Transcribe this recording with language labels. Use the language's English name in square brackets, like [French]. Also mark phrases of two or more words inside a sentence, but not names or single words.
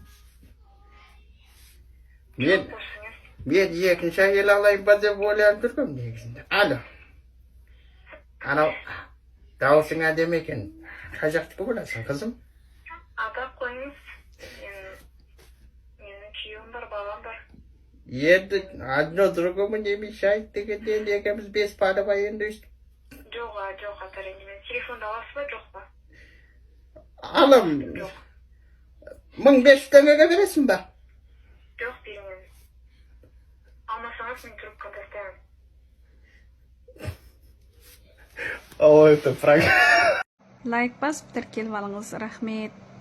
[Kazakh] Мен екінші әйел алайын ба деп ойланып жүргем негізінде. Алло. Анау дауысың әдемі екен. Қай жақтікі боласың, қызым? Ата қойыңыз. Менің күйеуім бар, балам бар. Енді [Russian] одно другому не мешает [Kazakh] дегенде енді екеуміз 5 бала ба енді өйстіп. Жоқ, ата ренжімеңіз. Телефонды аласыз ба, жоқ па? Алам. 1500 теңгеге бересің ба? Жоқ, беремін. Алмасаңыз мен трубканы тастаймын. [Russian] Ой, это правда. [Kazakh] Лайк басып тіркеліп алыңыз, рахмет.